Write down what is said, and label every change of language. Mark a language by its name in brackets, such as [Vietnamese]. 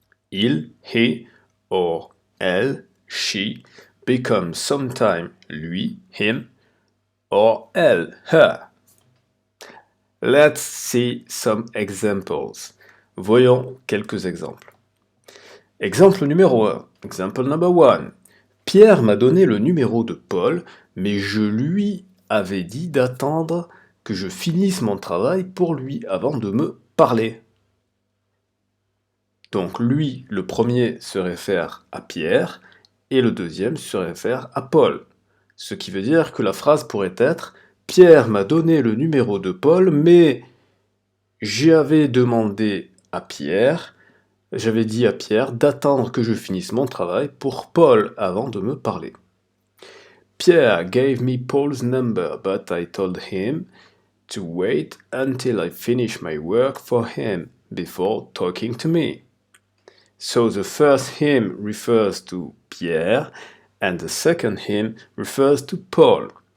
[English] Il, he, or elle, she, becomes sometimes lui, him, or elle, her. Let's see some examples. [French] Voyons quelques exemples. Exemple numéro 1. [English] Example number 1. [French] Pierre m'a donné le numéro de Paul, mais je lui avais dit d'attendre que je finisse mon travail pour lui avant de me parler. Donc lui, le premier se réfère à Pierre et le deuxième se réfère à Paul. Ce qui veut dire que la phrase pourrait être « Pierre m'a donné le numéro de Paul, mais j'avais demandé à Pierre... » J'avais dit à Pierre d'attendre que je finisse mon travail pour Paul avant de me parler. [English] Pierre gave me Paul's number, but I told him to wait until I finish my work for him before talking to me. So the first him refers to Pierre and the second him refers to Paul.